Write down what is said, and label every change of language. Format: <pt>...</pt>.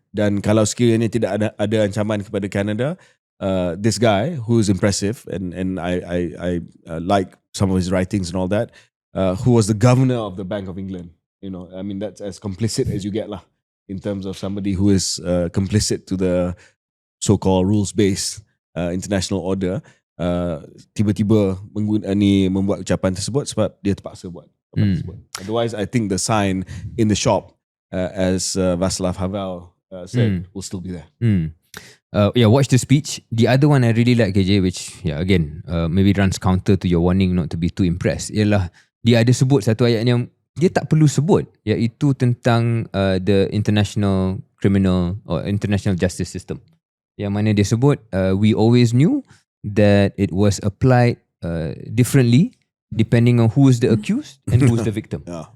<ms>Dan kalau sekiranya tidak ada ancaman kepada Canada,</ms> <en>this guy who is impressive and I like some of his writings and all that, who was the governor of the Bank of England. You know, I mean, that's as complicit as you get lah, in terms of somebody who is complicit to the so-called rules-based international order.</en> <ms>Tiba-tiba membuat ucapan tersebut sebab dia terpaksa buat tersebut.</ms> <en>Otherwise, I think the sign in the shop, as Václav Havel said, will still be there. Watch the speech. The other one I really like, KJ, which again maybe runs counter to your warning not to be too impressed,</en> <ms>ialah dia ada sebut satu ayat yang dia tak perlu sebut, iaitu tentang</ms> <en>the international criminal or international justice system,</en> <ms>yang mana dia sebut</ms> <en>we always knew that it was applied differently depending on who is the accused and who is the victim.</en>